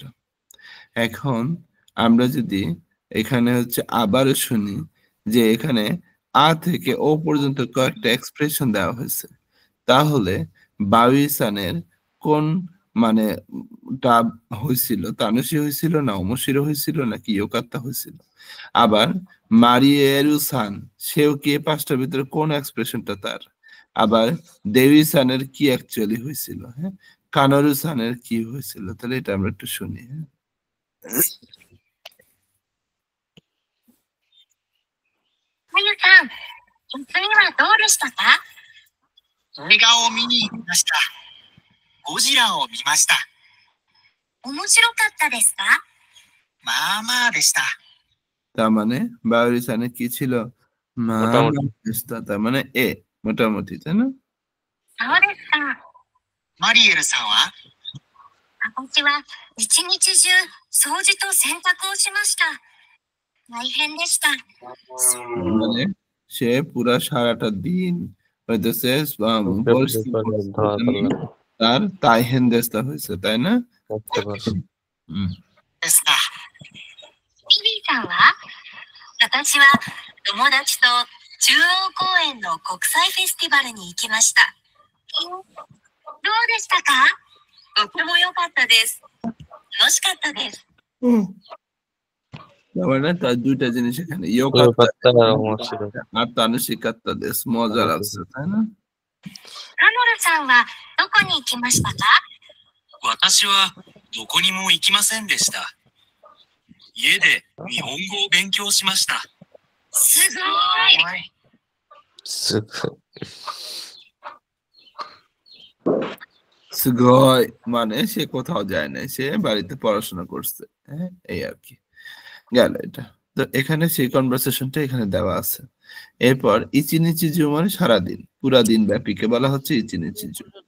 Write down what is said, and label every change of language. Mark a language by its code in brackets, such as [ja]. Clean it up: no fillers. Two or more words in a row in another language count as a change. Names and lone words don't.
[bn] এখন আমরা যদি এখানে হচ্ছে আবারও শুনি যে এখানে আ থেকে ও পর্যন্ত কয়েকটা এক্সপ্রেশন দেওয়া হয়েছে, তাহলে বাউই-সানের কোন মানে টা হয়েছিল, তানোশি হয়েছিল না ওমোশিরো হয়েছিল নাকি ইয়োকাত্তা হয়েছিল? আবার মারিয়েরু-সান, সেও কি এই 5টার ভিতরে কোন এক্সপ্রেশনটা তার? আবার দেই-সানের কি অ্যাকচুয়ালি হয়েছিল, হ্যাঁ, কানোরু-সানের কি হয়েছিল? তাহলে এটা আমরা একটু শুনি, হ্যাঁ। [ja] まゆさん、休みはどうでしたか？映画を見に行きました。ゴジラを見ました。面白かったですか？まあまあでした。 [bn] তার মানে বাউই-সানের কি ছিল? মা মোটামুটি। দেস্তা, তার মানে এ মোটামুটি, তাই না? [ja] そうですか。マリエルさんは？私は一日中掃除と洗濯をしました。大変でした。 [bn] মানে সে পুরা সারাটা দিন হইতেছে পরিশ্রম করছে, তার [ja] 大変でした [bn] হয়েছে, তাই না? [ja] うん。ですか。ビビーさんは？私は友達と中央公園の国際フェスティバルに行きました。どうでしたか？とても良かったです。楽しかったです。 [bn] তার মানে তার দুইটা জিনিস এখানে, ইয়োকাত্তা ইয়োকাত্তা আর ওমোশিরো। আর [ja] 楽しかったです, [bn] মজা লাগছে, তাই না? [ja] カノルさんはどこに行きましたか？私はどこにも行きませんでした。家で日本語を勉強しました。すごい。すごい。 [bn] সুগয় মানে সে কোথাও যায় না, সে বাড়িতে পড়াশোনা করছে, হ্যাঁ, এই আর কি গেল এটা। তো এখানে সেই কনভারসেশনটা এখানে দেওয়া আছে। এরপর ইচিনিচিজু মানে সারাদিন, পুরা দিন ব্যাপীকে বলা হচ্ছে ইচিনিচিজু।